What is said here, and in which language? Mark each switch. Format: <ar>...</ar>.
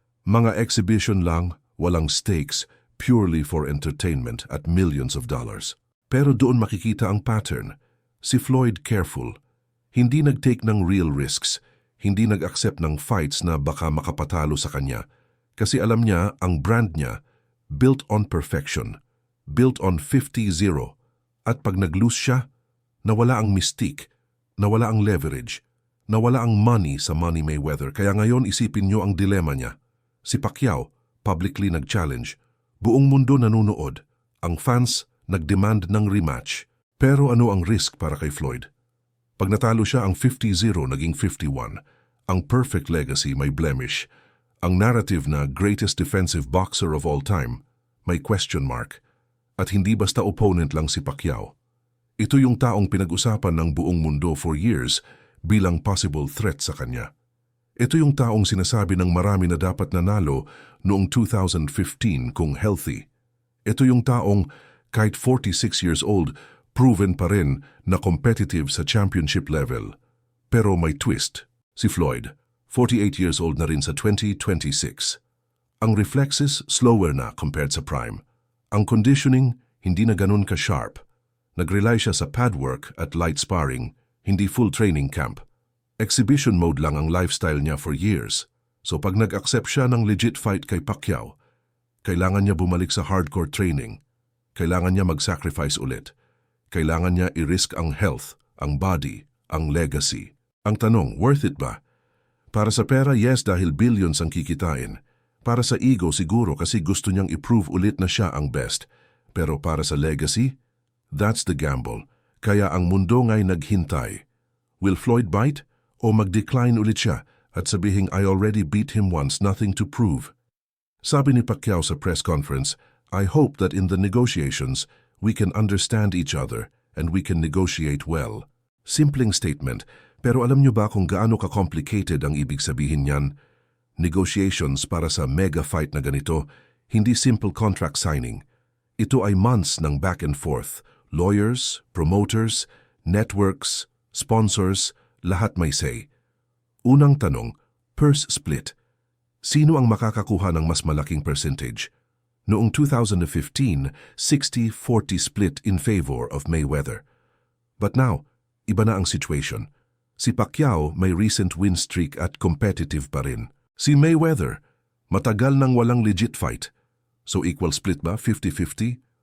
<tl>Mga exhibition lang, walang stakes,</tl> <en>purely for entertainment</en> <tl>at</tl> <en>millions of dollars.</en> <tl>Pero doon makikita ang pattern. Si Floyd careful. Hindi nag-take ng real risks. Hindi nag-accept ng fights na baka makapatalo sa kanya. Kasi alam niya, ang brand niya,</tl> <en>built on perfection. Built on 50-0.</en> <tl>At pag nag-lose siya, nawala ang mystique, nawala ang leverage, nawala ang money sa Money Mayweather. Kaya ngayon isipin nyo ang dilema niya. Si Pacquiao, publicly nag-challenge. Buong mundo nanunood. Ang fans nag-demand ng rematch. Pero ano ang risk para kay Floyd? Pag natalo siya, ang 50-0 naging 51. Ang perfect legacy may blemish. Ang narrative na</tl> <en>greatest defensive boxer of all time</en> <tl>may question mark. At hindi basta opponent lang si Pacquiao. Ito yung taong pinag-usapan ng buong mundo for years bilang possible threat sa kanya. Ito yung taong sinasabi ng marami na dapat nanalo noong 2015 kung healthy. Ito yung taong kahit 46 years old, proven pa rin na competitive sa championship level. Pero may twist. Si Floyd, 48 years old na rin sa 2026. Ang reflexes slower na compared sa prime. Ang conditioning hindi na ganun ka-sharp. Nag-rely siya sa pad work at light sparring, hindi full training camp. Exhibition mode lang ang lifestyle niya for years. So pag nag-accept siya ng legit fight kay Pacquiao, kailangan niya bumalik sa hardcore training. Kailangan niya mag-sacrifice ulit. Kailangan niya i-risk ang health, ang body, ang legacy. Ang tanong, worth it ba? Para sa pera, yes, dahil billions ang kikitain. Para sa ego, siguro kasi gusto niyang i-prove ulit na siya ang best. Pero para sa legacy,</tl> <en>that's the gamble.</en> <tl>Kaya ang mundo nga'y naghintay.</tl> <en>Will Floyd bite?</en> <tl>O mag-decline ulit siya at sabihing</tl> <en>I already beat him once, nothing to prove?</en> <tl>Sabi ni Pacquiao sa press conference,</tl> <en>I hope that in the negotiations, we can understand each other and we can negotiate well.</en> <tl>Simpleng statement, pero alam niyo ba kung gaano ka-complicated ang ibig sabihin niyan? Negotiations para sa mega fight na ganito, hindi simple contract signing. Ito ay months ng back and forth. Lawyers, promoters, networks, sponsors, lahat may say. Unang tanong, purse split. Sino ang makakakuha ng mas malaking percentage? Noong 2015, 60-40 split in favor of Mayweather.</tl> <en>But now,</en> <tl>iba na ang situation. Si Pacquiao may recent win streak at competitive pa rin. Si Mayweather, matagal nang walang legit fight. So equal split ba, 50-50?</tl>